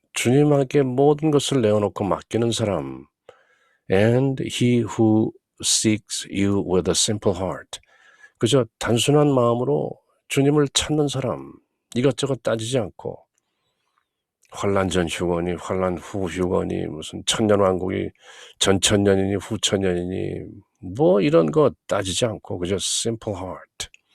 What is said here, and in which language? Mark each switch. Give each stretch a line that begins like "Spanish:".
Korean: 주님에게 모든 것을 내어놓고 맡기는 사람.
English: And he who seeks you with a simple heart.
Korean: 그저 단순한 마음으로 주님을 찾는 사람. 이것저것 따지지 않고 환란 전 휴거니 환란 후 휴거니 무슨 천년왕국이 전천년이니 후천년이니 뭐 이런 거 따지지 않고 그저
English: simple heart.